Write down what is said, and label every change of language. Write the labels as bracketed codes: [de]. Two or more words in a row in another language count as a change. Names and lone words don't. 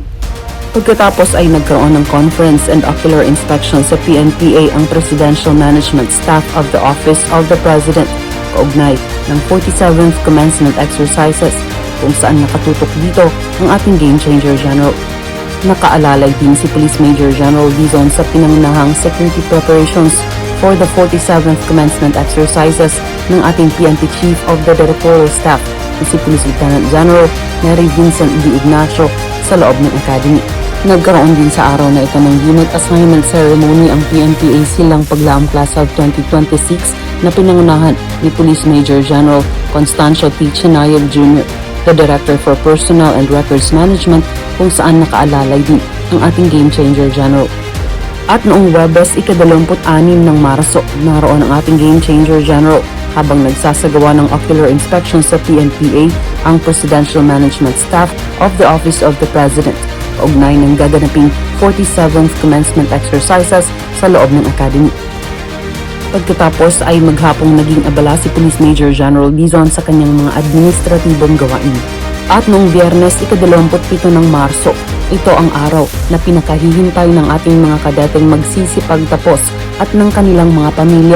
[tl] Pagkatapos ay nagkaroon ng [en] conference and ocular inspection [tl] sa PNPA ang Presidential Management Staff of the Office of the President kaugnay ng [en] 47th commencement exercises [tl] kung saan nakatutok dito ang ating Game Changer General. Nakaalalay din si Police Major General Dizon sa pinangunahang [en] security preparations for the 47th commencement exercises [tl] ng ating PNP Chief of the Directorial Staff na si Police Lieutenant General Nery Vincent D. Ignacio sa loob ng Academy. Nagkaroon din sa araw na ito ng [en] unit assignment ceremony [tl] ang PNPA silang paglaong [en] class of 2026 [tl] na pinangunahan ni Police Major General Constancio T. Chinayag Jr., [en] the Director for Personnel and Records Management, [tl] kung saan nakaalalay din ang ating Game Changer General. At noong Webes, ika-26 ng Marso, naroon ang ating Game Changer General habang nagsasagawa ng [en] ocular inspection [tl] sa PNPA ang Presidential Management Staff of the Office of the President, kaugnay ng gaganaping [en] 47th commencement exercises [tl] sa loob ng Academy. Pagkatapos ay maghapong naging abala si Police Major General Dizon sa kanyang mga administratibong gawain. At noong Biyernes, ika-27 ng Marso, ito ang araw na pinakahihintay ng ating mga kadeteng magsisipagtapos at ng kanilang mga pamilya.